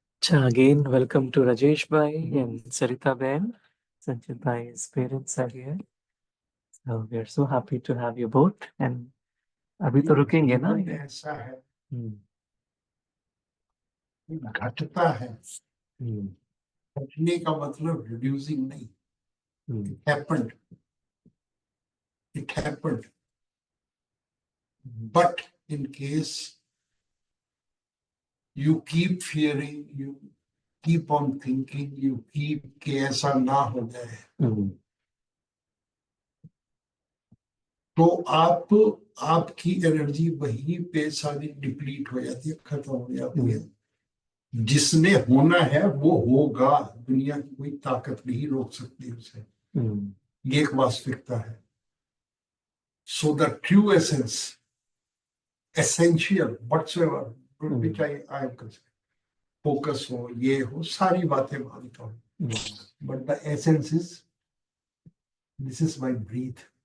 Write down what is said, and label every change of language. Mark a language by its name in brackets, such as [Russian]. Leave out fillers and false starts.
[English] Again, welcome to Rajesh Bhai and Sarita Ben. Sanjit Bhai's parents are here. So we are so happy to have you both. [Hindi] And अभी तो रुकेंगे ना? ऐसा है, घटता है, घटने का मतलब रिड्यूसिंग नहीं. [English] It happened. But in case you keep [Hindi] fearing, you keep on thinking, you keep कि ऐसा ना हो जाए, तो आपकी एनर्जी वहीं पे सारी डिप्लीट हो जाती है, खत्म हो जाती है. जिसने होना है वो होगा. दुनिया की कोई ताकत नहीं रोक सकती उसे. ये एक वास्तविकता है. [English] So the true essence, essential, whatsoever, which I am concerned, focus [Hindi] हो, ये हो, सारी बातें मानता हूँ. [English] But the essence is, this is my breath.